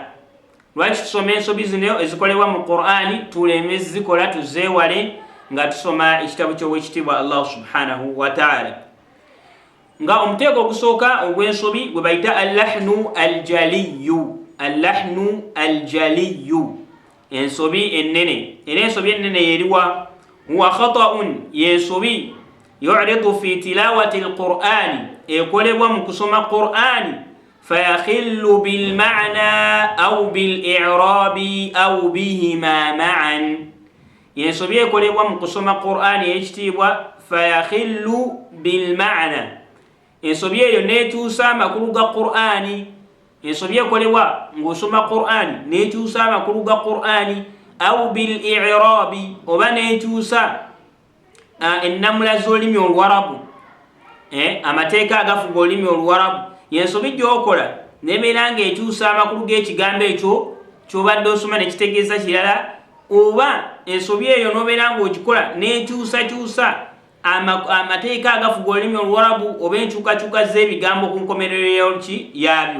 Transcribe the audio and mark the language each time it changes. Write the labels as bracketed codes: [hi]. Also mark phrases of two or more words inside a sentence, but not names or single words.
[lg] Lwaki tusoma ensobi zino ezikolebwa mu Qur'ani tuleme zikola, tuzeewale nga tusoma ekitabo ky'owekitiibwa Allah subhanahu wa ta'ala? Nga omuteeko ogusooka ogw'ensobi gwe bayita [ar] اللحن الجلي. اللحن الجلي, [lg] ensobi ennene. Era ensobi ennene yeriwa? [ar] هو خطأ, yensobi يرد في تلاوة القرآن, [lg] ekolebwa mu kusoma Qur'ani. [ar] فيخل بالمعنى أو بالإعراب أو بهما معا. [lg] Yensobi ekolebwa mu kusoma Qur'ani y'ekitiibwa [ar] فيخل بالمعنى, [lg] ensobi eyo neekyusa amakulu ga Qur'ani. Ensobi ekolebwa ng'osoma Qur'ani neekyusa amakulu ga Qur'ani, [ar] أو بالإعراب, [lg] oba neekyusa ennamula z'olulimi oluwarabu, amateeka agafuga olulimi oluwarabu. Yensobi gy'okola nebeera ng'ekyusa amakulu g'ekigambo ekyo ky'obadde osoma nekitegeeza kirala, oba ensobi eyo n'obeera ng'ogikola n'ekyusakyusa amateeka agafuga olulimi oluwarabu oba enkyukakyuka z'ebigambo ku nkomerero yabyo.